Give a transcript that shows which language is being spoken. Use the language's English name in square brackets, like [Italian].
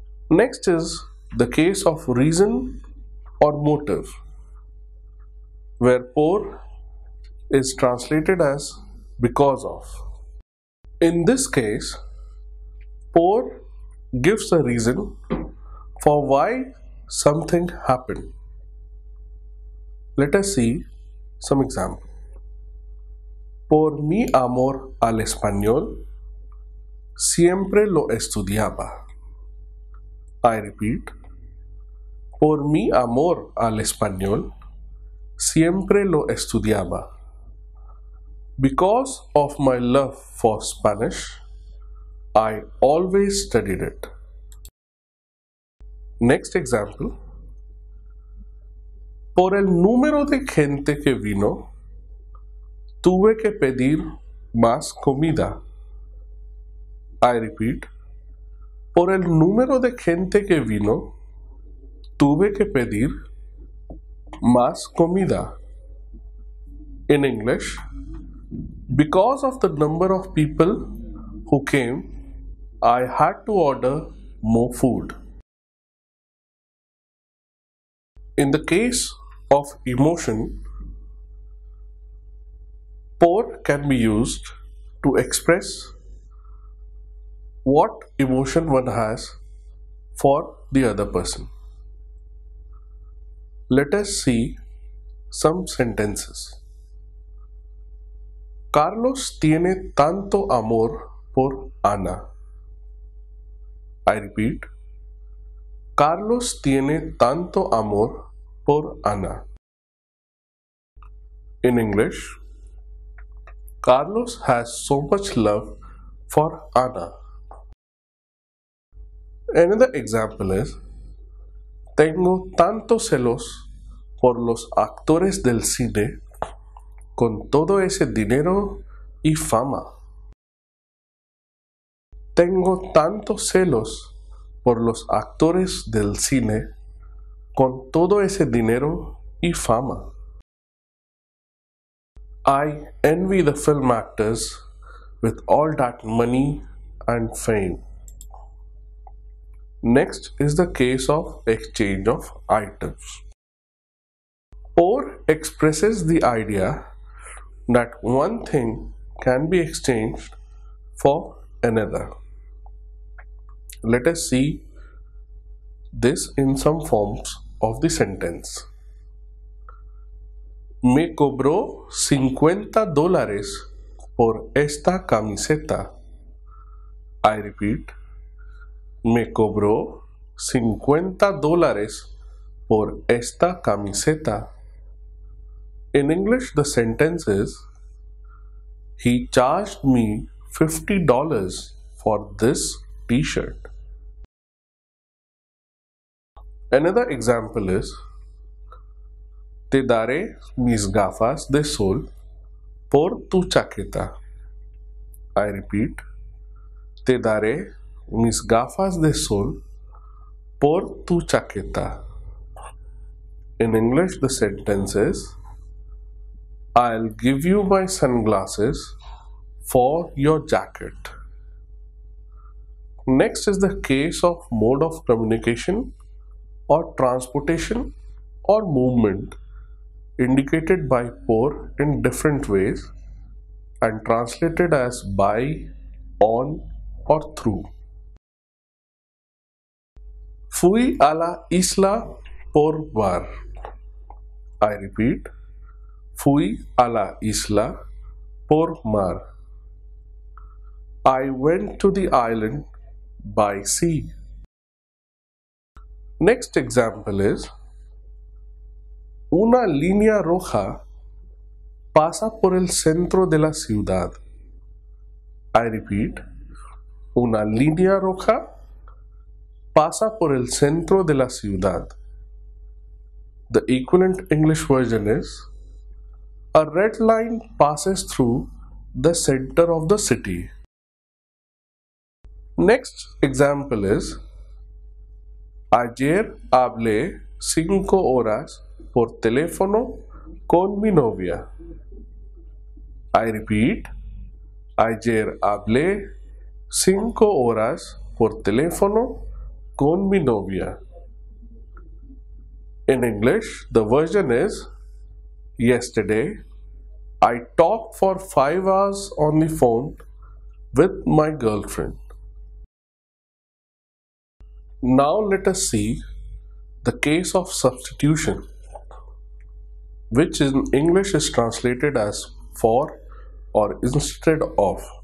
[English] Next is the case of reason or motive, where por is translated as because of. In this case, por gives a reason for why something happened. Let us see some example. [Spanish] Por mi amor al español, siempre lo estudiaba. [English] I repeat, [Spanish] por mi amor al español, siempre lo estudiaba. [English] Because of my love for Spanish, I always studied it. Next example. [Spanish] Por el número de gente que vino, tuve que pedir más comida. [English] I repeat, [Spanish] por el número de gente que vino, tuve que pedir más comida. [English] In English, because of the number of people who came, I had to order more food. In the case of emotion, por can be used to express what emotion one has for the other person. Let us see some sentences. [Spanish] Carlos tiene tanto amor por Ana. [English] I repeat, [Spanish] Carlos tiene tanto amor por Ana. [English] In English, Carlos has so much love for Ana. Another example is, [Spanish] tengo tantos celos por los actores del cine con todo ese dinero y fama. Tengo tantos celos por los actores del cine con todo ese dinero y fama. [English] I envy the film actors with all that money and fame. Next is the case of exchange of items. Por expresses the idea that one thing can be exchanged for another. Let us see this in some forms of the sentence. [Spanish] Me cobró $50 por esta camiseta. [English] I repeat, [Spanish] me cobró $50 por esta camiseta. [English] In English, the sentence is, he charged me $50 for this t-shirt. [Spanish] Another example is, te daré mis gafas de sol por tu chaqueta. [English] I repeat, [Spanish] te daré mis gafas de sol por tu chaqueta. [English] In English, the sentence is, I'll give you my sunglasses for your jacket. Next is the case of mode of communication or transportation or movement indicated by por in different ways and translated as by, on, or through. [Spanish] Fui a la isla por mar. [English] I repeat, [Spanish] fui a la isla por mar. [English] I went to the island by sea. Next example is [Spanish] una línea roja pasa por el centro de la ciudad. [English] I repeat, [Spanish] una línea roja pasa por el centro de la ciudad. [English] The equivalent English version is a red line passes through the center of the city. Next example is [Spanish] ayer hablé 5 horas por teléfono con mi novia. [English] I repeat, [Spanish] ayer hablé 5 horas por teléfono con mi novia. [English] In English, the version is yesterday I talked for 5 hours on the phone with my girlfriend. Now let us see the case of substitution, which in English is translated as for or instead of.